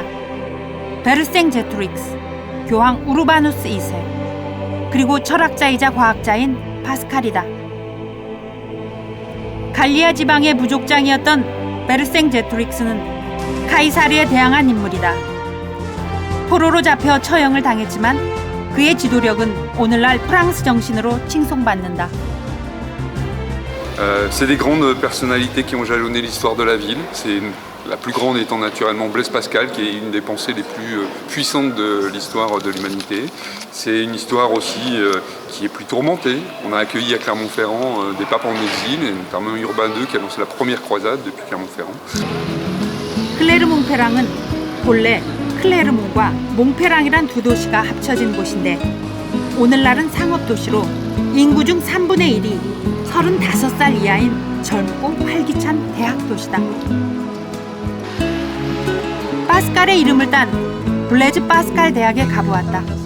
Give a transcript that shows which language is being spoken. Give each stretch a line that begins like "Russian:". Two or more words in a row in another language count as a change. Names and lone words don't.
Korean: 베르생 제트릭스, 교황 우르바누스 2세, 그리고 철학자이자 과학자인 파스칼이다. 갈리아 지방의 부족장이었던 베르생 제트릭스는 카이사르에 대항한 인물이다. 포로로 잡혀 처형을 당했지만 그의 지도력은 오늘날 프랑스 정신으로 칭송받는다.
French: C'est des grandes personnalités qui ont jalonné l'histoire de la ville. La plus grande étant naturellement Blaise Pascal, qui est une des pensées les plus puissantes de l'histoire de l'humanité. C'est une histoire aussi qui est plus tourmentée. On a accueilli à Clermont-Ferrand des papes en exil, et notamment Urbain II qui a lancé la première croisade depuis Clermont-Ferrand.
Korean: 클레르 몽페랑은 본래 클레르몽과 몽페랑이란 두 도시가 합쳐진 곳인데 오늘날은 상업도시로 인구 중 3분의 1이 35살 이하인 젊고 활기찬 대학 도시다. 파스칼의 이름을 딴 블레즈 파스칼 대학에 가보았다.